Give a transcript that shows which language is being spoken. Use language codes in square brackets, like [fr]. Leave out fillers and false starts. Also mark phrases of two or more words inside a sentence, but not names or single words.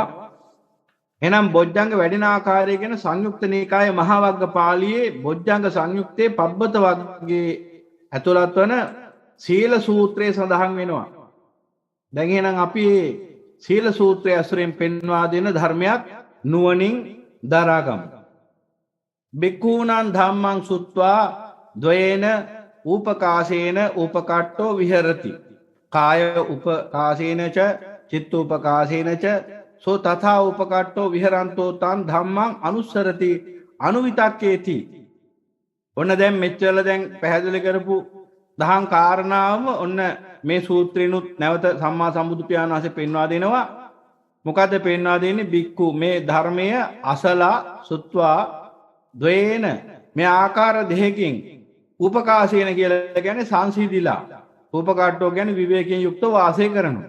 [si] එනම් බොජ්ජංග වැඩෙන ආකාරය ගැන සංයුක්ත නිකායේ මහා වග්ග පාළියේ බොජ්ජංග සංයුක්තයේ පබ්බත වග්ගයේ ඇතුළත් වන සීල සූත්‍රයේ සඳහන් වෙනවා. දැන් එහෙනම් අපි මේ සීල සූත්‍රය ඇසුරෙන් පෙන්වා දෙන ධර්මයක් නුවණින් දරාගමු. [pi] බික්ඛූනං ධම්මං සුත්වා ද්වයේන උපකාශේන උපකට්ඨෝ විහෙරති. කාය උපකාශේන ච චිත්ත උපකාශේන ච සෝ තථා උපකට්ඨෝ විහෙරන්තෝ තං ධම්මං අනුස්සරති අනුවිතක්කේති. [si] ඔන්න දැන් මෙච්චර දැන් පැහැදිලි කරපු දහම් කාරණාවම ඔන්න මේ සූත්‍රේනුත් නැවත සම්මා සම්බුදු පියාණන් වහන්සේ පෙන්වා දෙනවා. මොකද පෙන්වා දෙන්නේ? බික්ඛු මේ ධර්මය අසලා සුත්වා ද්වේන මේ ආකාර දෙකකින් උපකාශේන කියලා කියන්නේ සංසිඳිලා, උපකට්ඨෝ කියන්නේ විවේකයෙන් යුක්තව වාසය කරනවා.